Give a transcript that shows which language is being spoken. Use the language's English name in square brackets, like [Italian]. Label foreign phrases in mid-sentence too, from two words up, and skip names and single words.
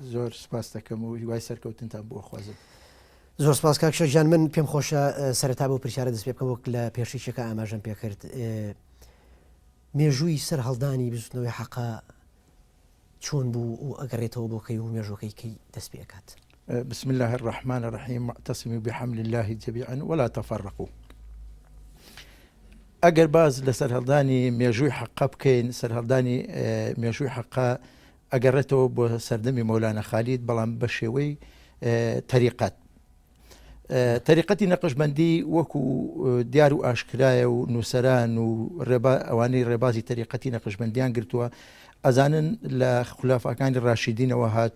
[Central Kurdish] زۆر سپاس دەکەم و هیوای سەرکەوتنتان بۆ خوازم. زۆر سپاس کاک شێخ جان، من پێم خۆشە سەرەتا بۆ پرسیارە دەست پێ بکەم وەک لە پێشیشەکە ئاماژەم پێکرد. مێژووی سەرهەڵدانی بزوتنەوەی حەقا چۆن بوو و ئەگەڕێتەوە بۆ کەی و مێژوەکەی کەی دەست پێ ئەکات؟ [Arabic] بسم الله الرحمن الرحيم واعتصموا بحبل الله جميعا ولا تفرقوا. [Central Kurdish] ئەگەر باز لە سەرهەڵدانی مێژووی حەقا بکەین، سەرهەڵدانی مێژووی حەقا ئەگەڕێتەوە بۆ سەردەمی مەولانە خالید، بەڵام بە شێوەی تەریقەت. تەریقەتی نەقشبەندی وەکو دیار و ئاشکرایە و نووسەران و ئەوانەی ڕێبازی تەریقەتی نەقشبەندیان گرتووە ئەزانن لە خولافەکانی ڕاشیدینەوە هاتۆ